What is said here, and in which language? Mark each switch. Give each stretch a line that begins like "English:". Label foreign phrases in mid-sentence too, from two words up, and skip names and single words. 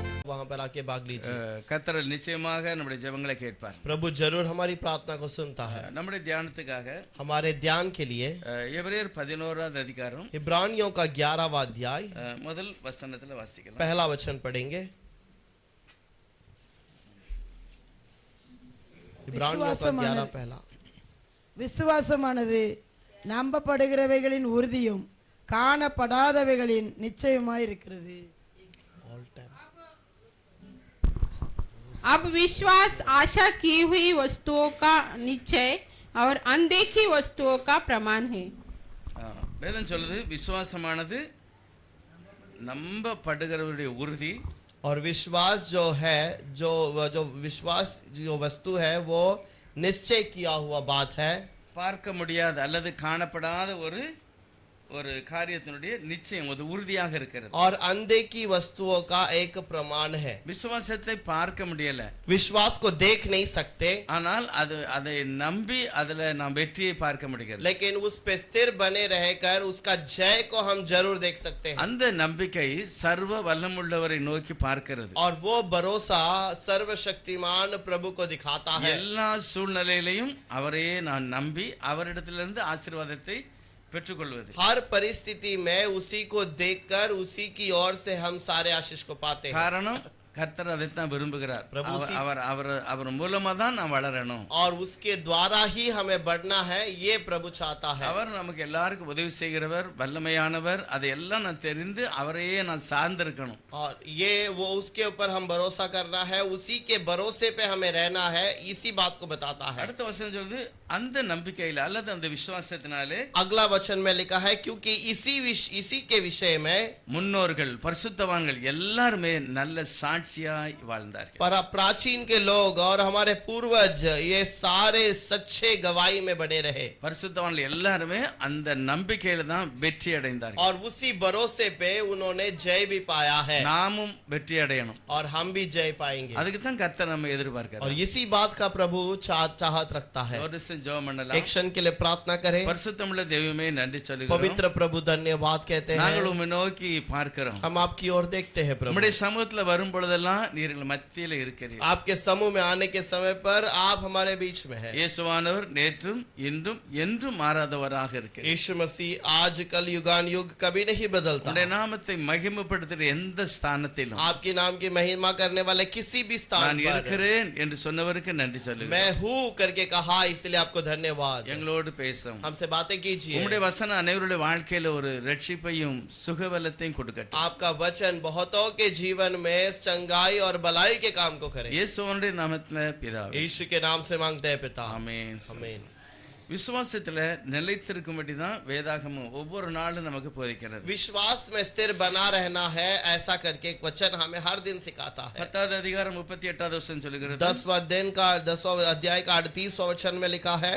Hindi: वहां पर आके भाग लीजिए।
Tamil: கர்த்தர் நிச்சயமாக நம்முடைய ஜெபங்களை கேட்பார்.
Hindi: प्रभु जरूर हमारी प्रार्थना को सुनता है।
Tamil: நம்முடைய தியானத்துக்காக
Hindi: हमारे ध्यान के लिए
Tamil: எபிரேயர் 11வது அதிகாரம்
Hindi: इब्रानियों का 11वां अध्याय
Tamil: முதல் வசனத்துல வாசிக்கலாம்.
Hindi: पहला वचन पढ़ेंगे। इब्रानियों का 11 पहला।
Tamil: விசுவாசமானது நம்பப்படுகிறவைகளின் உறுதியும் காணப்படாதவைகளின் நிச்சயமாய் இருக்கிறது.
Hindi: अब विश्वास आशा की हुई वस्तुओं का निश्चय और अनदेखी वस्तुओं का प्रमाण है.
Tamil: வேதம் சொல்லுது விசுவாசமானது நம்பப்படுகிறவருடைய உறுதி
Hindi: और विश्वास जो है जो विश्वास जो वस्तु है वो निश्चय किया हुआ बात है।
Tamil: பார்க்க முடியாத அல்லது காணப்படாத ஒரு ஒரு காரியத்தினுடைய நிச்சயம் அது உறுதியாக இருக்கிறது.
Hindi: और अनदेखी वस्तुओं का एक प्रमाण है।
Tamil: விசுவாசத்தை பார்க்க முடியல,
Hindi: विश्वास को देख नहीं सकते,
Tamil: ஆனால் அதை நம்பி அதுல நாம் வெற்றியை பார்க்க முடிகிறது.
Hindi: लेकिन उस पे स्थिर बने रहकर उसका जय को हम जरूर देख सकते हैं।
Tamil: அந்த நம்பிக்கை சர்வ வல்லமுள்ளவரை நோக்கி பார்க்கிறது.
Hindi: और वो भरोसा सर्वशक्तिमान प्रभु को दिखाता है।
Tamil: எல்லா சூழ்நிலையிலும் அவரையே நான் நம்பி அவரிடத்திலிருந்து ஆசீர்வாதத்தை பெற்றுக்கொள்வது.
Hindi: हर परिस्थिति में उसी को देखकर उसी की ओर से हम सारे आशीष को पाते हैं।
Tamil: காரணம் கர்த்தர் அதைத்தான் விரும்புகிறார். அவர் மூலமா தான் நாம் வளரணும்.
Hindi: और उसके द्वारा ही हमें बढ़ना है, ये प्रभु चाहता है।
Tamil: அவர் நமக்கு எல்லாருக்கும் உதவி செய்கிறவர், வல்லமையானவர், அதையெல்லாம் நான் தெரிந்து அவரையே நான் சார்ந்திருக்கணும்.
Hindi: और ये वो उसके ऊपर हम भरोसा करना है, उसी के भरोसे पे हमें रहना है, इसी बात को बताता है।
Tamil: அடுத்த வசனம் சொல்லுது அந்த நம்பிக்கையில அல்லது அந்த விசுவாசத்தினாலே
Hindi: अगला वचन में लिखा है क्योंकि इसी के विषय में
Tamil: முன்னோர்கள் பரிசுத்தவான்கள் எல்லாரும் நல்ல சாட்சியாய் வாழ்ந்தார்கள்.
Hindi: पर प्राचीन के लोग और हमारे पूर्वज ये सारे सच्चे गवाही में बने रहे।
Tamil: பரிசுத்தவான்கள் எல்லாரும் அந்த நம்பிக்கையில தான் வெற்றி அடைந்தார்கள்.
Hindi: और उसी भरोसे पे उन्होंने जय भी पाया है।
Tamil: நாமும் வெற்றி அடையணும்.
Hindi: और हम भी जय पाएंगे।
Tamil: அதுக்கு தான் கர்த்தர் நம்ம எதிர்பார்க்கிறார்.
Hindi: और इसी बात का प्रभु चाहत रखता है।
Tamil: ஒரு ஜெபம் பண்ணலாம்.
Hindi: एक क्षण के लिए प्रार्थना करें।
Tamil: பரிசுத்தமுள்ள தெய்வமே நன்றி சொல்லுகிறோம்.
Hindi: पवित्र प्रभु धन्यवाद कहते हैं।
Tamil: நாங்கள் உம்மை நோக்கி பார்க்கிறோம்.
Hindi: हम आपकी ओर देखते हैं प्रभु।
Tamil: நம்முடைய சமூகத்துல வரும் பொழுதெல்லாம் நீர் எங்கள் மத்தியில இருக்கிறீர்.
Hindi: आपके समूह में आने के समय पर आप हमारे बीच में हैं।
Tamil: இயேசுவானவர் நேற்றும் இன்றும் என்றும் மாறாதவராக இருக்கிறார்.
Hindi: यीशु मसीह आज कल युगान युग कभी नहीं बदलता।
Tamil: உம்முடைய நாமத்தை மகிமைப்படுத்துகிற எந்த ஸ்தானத்திலும்
Hindi: आपके नाम की महिमा करने वाले किसी भी स्थान
Tamil: நான்
Hindi: पर
Tamil: இருக்கிறேன் என்று சொன்னவருக்கு நன்றி சொல்லுகிறேன்.
Hindi: मैं हूँ करके कहा, इसलिए आपको धन्यवाद।
Tamil: எங்களோடு பேசும்.
Hindi: हमसे बातें कीजिए।
Tamil: உம்முடைய வசனம் அனைவருடைய வாழ்க்கையில ஒரு ரட்சிப்பையும் சுகபலத்தையும் கொடுக்கட்டும்.
Hindi: आपका वचन बहुतों के जीवन में चंगाई और भलाई के काम को करे।
Tamil: இயேசுவின் நாமத்திலே பிதாவே.
Hindi: यीशु के नाम से मांगते हैं पिता।
Tamil: ஆமென்.
Hindi: आमीन।
Tamil: விசுவாசத்துல நிலைத்திருக்கும்படி தான் வேதாகமம் ஒவ்வொரு நாளும் நமக்கு போதிக்கிறது.
Hindi: विश्वास में स्थिर बना रहना है, ऐसा करके एक वचन हमें हर दिन सिखाता है।
Tamil: 10வது அதிகாரம் 38வது வசனம் சொல்லுகிறது.
Hindi: 10वां अध्याय का 38वां वचन में लिखा है,